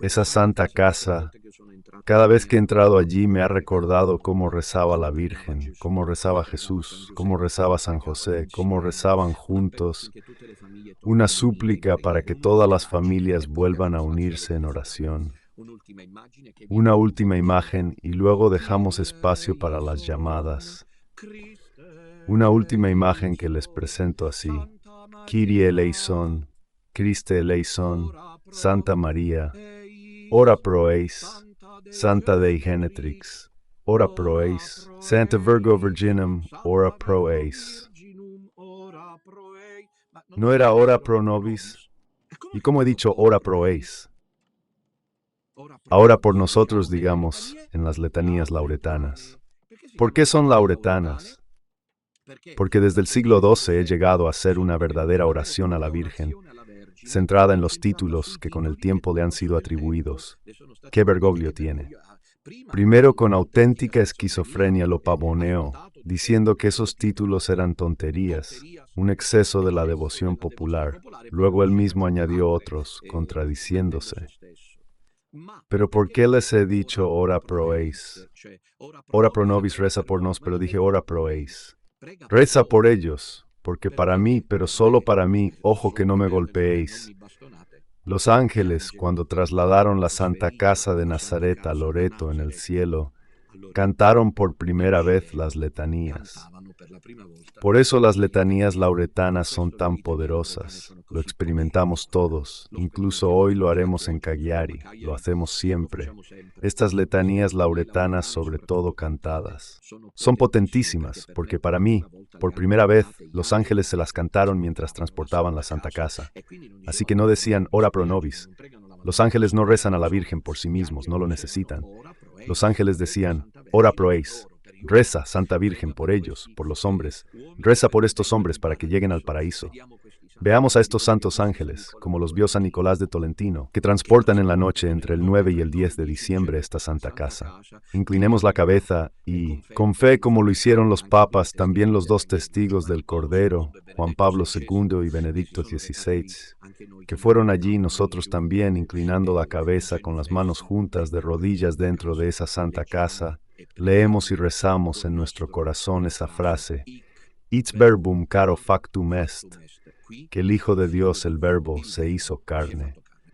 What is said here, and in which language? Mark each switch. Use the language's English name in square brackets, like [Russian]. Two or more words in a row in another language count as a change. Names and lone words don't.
[Spanish] Esa santa casa, cada vez que he entrado allí me ha recordado cómo rezaba la Virgen, cómo rezaba Jesús, cómo rezaba San José, cómo rezaban juntos una súplica para que todas las familias vuelvan a unirse en oración. Una última imagen y luego dejamos espacio para las llamadas. Una última imagen que les presento así. [Latin] Kyrie eleison, Christe eleison, Santa María, ora pro eis, Santa Dei Genetrix, ora pro eis, Santa Virgo Virginum, ora pro eis. [Spanish] ¿No era [Latin] ora pro nobis? [Spanish] ¿Y cómo he dicho [Latin] ora pro eis? [Spanish] Ahora por nosotros, digamos, en las letanías lauretanas. ¿Por qué son lauretanas? Porque desde el siglo XII he llegado a hacer una verdadera oración a la Virgen, centrada en los títulos que con el tiempo le han sido atribuidos. ¿Qué Bergoglio tiene? Primero con auténtica esquizofrenia lo pavoneó, diciendo que esos títulos eran tonterías, un exceso de la devoción popular. Luego él mismo añadió otros, contradiciéndose. Pero ¿por qué les he dicho [Latin] ora pro eis? Ora pro nobis, [Spanish] reza por nos, pero dije [Latin] ora pro eis. [Spanish] Reza por ellos, porque para mí, pero solo para mí, ojo que no me golpeéis. Los ángeles, cuando trasladaron la Santa Casa de Nazaret a Loreto en el cielo, cantaron por primera vez las letanías. Por eso las letanías lauretanas son tan poderosas. Lo experimentamos todos, incluso hoy lo haremos en Cagliari, lo hacemos siempre. Estas letanías lauretanas, sobre todo cantadas, son potentísimas, porque para mí, por primera vez, los ángeles se las cantaron mientras transportaban la Santa Casa. Así que no decían [Latin] ora pro nobis. [Spanish] Los ángeles no rezan a la Virgen por sí mismos, no lo necesitan. Los ángeles decían, [Latin] ora pro eis, [Spanish] reza, Santa Virgen, por ellos, por los hombres, reza por estos hombres para que lleguen al paraíso. Veamos a estos santos ángeles, como los vio San Nicolás de Tolentino, que transportan en la noche entre el 9 y el 10 de diciembre esta Santa Casa. Inclinemos la cabeza y, con fe como lo hicieron los papas, también los dos testigos del Cordero, Juan Pablo II y Benedicto XVI, que fueron allí, nosotros también, inclinando la cabeza con las manos juntas de rodillas dentro de esa Santa Casa, leemos y rezamos en nuestro corazón esa frase, [Latin] Its verbum caro factum est, [Spanish] que el Hijo de Dios, el Verbo, se hizo carne.